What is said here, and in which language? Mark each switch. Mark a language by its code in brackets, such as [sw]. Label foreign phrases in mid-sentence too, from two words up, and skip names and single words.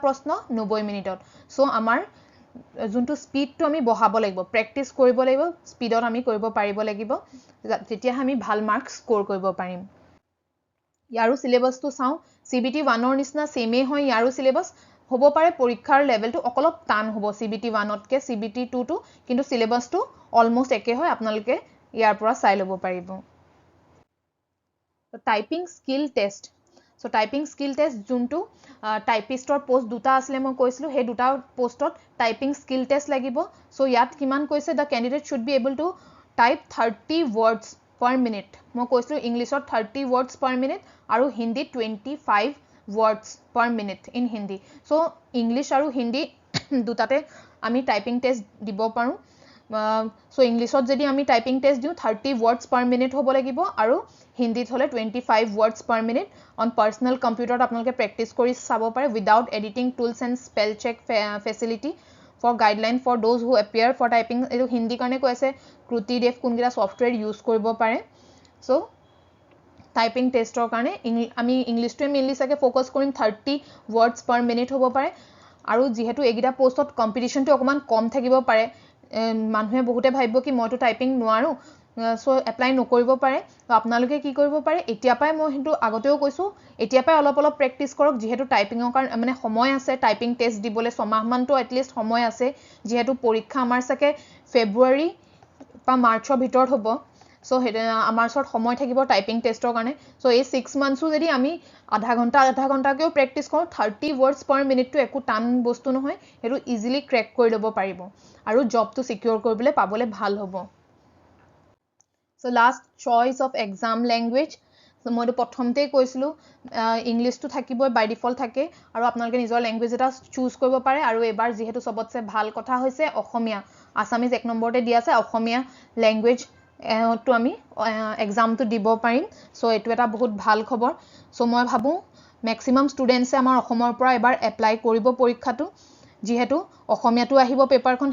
[as] প্ৰশ্ন 90 মিনিটত সো আমাৰ যোনটো স্পিডটো আমি বঢ়াব লাগিব প্ৰেক্টিস কৰিব লাগিব স্পিডত আমি কৰিব পাৰিব লাগিব তেতিয়া আমি ভাল [en] marks score [as] কৰিব পাৰিম ইয়াৰো সিলেবাসটো চাও সিবিটি 1ৰ নিচিনা সেমে হয় ইয়াৰো সিলেবাস হ'ব পাৰে পৰীক্ষাৰ লেভেলটো অকলপ টান হ'ব সিবিটি 1তকে সিবিটি 2 টো কিন্তু সিলেবাসটো অলমোস্ট একে হয় আপোনালোকে ইয়াৰ পৰা চাই ল'ব পাৰিব [en] typing skill test [as] সো [en] typing skill test [as] যোনটো টাইপিষ্টৰ পোষ্ট দুটা আসলে মই কৈছিলো হে দুটা পোষ্টত [en] typing skill test [as] লাগিব সো ইয়াত কিমান কৈছে [en] the candidate should be able to type 30 words per minute [as] মই কৈছিলো ইংলিশত [en] 30 words per minute [as] আৰু হিন্দীত [en] 25 words per minute in hindi so english [as] আৰু hindi দুটাতে আমি [en] typing test [as] দিব পাৰো সো ইংলিশত যদি আমি [en] typing test [as] দিও [en] 30 words per minute [as] হ'ব লাগিব আৰু হিন্দীত হলে [en] 25 words per minute on personal computer [as] আপোনালোকে প্ৰেক্টিস কৰি চাব পাৰে [en] without editing tools and spell check facility for guideline for those who appear for typing [as] এটো হিন্দী কাৰণে কৈছে ক্ৰুটি ডেফ কোনগিটা [en] software use [as] কৰিব পাৰে সো [en] typing test [as] কাৰণে আমি ইংলিশটোৱে মেইনলি সাকে ফোকাস কৰিম [en] 30 words per minute [as] হ'ব পাৰে আৰু যেহেতু এগিটা পোষ্টত কম্পিটিশনটো অকমান কম থাকিব পাৰে মানুহে বহুতে ভাবিব কি মইটো টাইপিং নোৱাৰো সো এপ্লাই নকৰিব পাৰে তো আপোনালোকে কি কৰিব পাৰে এতিয়া পাই মই কিন্তু আগতেও কৈছো এতিয়া পাই অলপ প্ৰেক্টিস কৰক যেহেতু টাইপিংৰ কাৰণে মানে সময় আছে [en] typing test [as] দিবলৈ ছমাহ মানটো এটলিষ্ট সময় আছে যেহেতু পৰীক্ষা আমাৰ সাকে ফেব্ৰুৱাৰী বা মাৰ্চৰ ভিতৰত হ'ব সো আমাৰ ওচৰত সময় থাকিব [en] typing test [as] কাৰণে সো এই 6 মান্থসো যদি আমি আধা ঘণ্টাকেও প্ৰেক্টিস কৰো [en] 30 words per minute [as] টো একো টান বস্তু নহয় হেতু [en] easily crack [as] কৰি ল'ব পাৰিব আৰু জবটো সিকিউৰ কৰিবলৈ পাবলে ভাল হ'ব [en] So last choice of exam language so [as] মই প্ৰথমতে কৈছিলো ইংলিশ টো থাকিবই [en] by default [as] থাকে আৰু আপোনালোকে নিজৰ ল্যাঙ্গুৱেজ এটা চুজ কৰিব পাৰে আৰু এবাৰ যেহেতু সবতছে ভাল কথা হৈছে অসমীয়া আসামিজ এক নম্বৰতে দিয়া আছে অসমীয়া ল্যাঙ্গুৱেজ তো আমি এক্সামটো দিব পাৰিম সো এটো এটা বহুত ভাল খবৰ সো মই ভাবো [en] maximum students [as] আমাৰ অসমৰ পৰা এবাৰ এপ্লাই কৰিব পৰীক্ষাটো যেহেতু অসমীয়াটো আহিব পেপাৰখন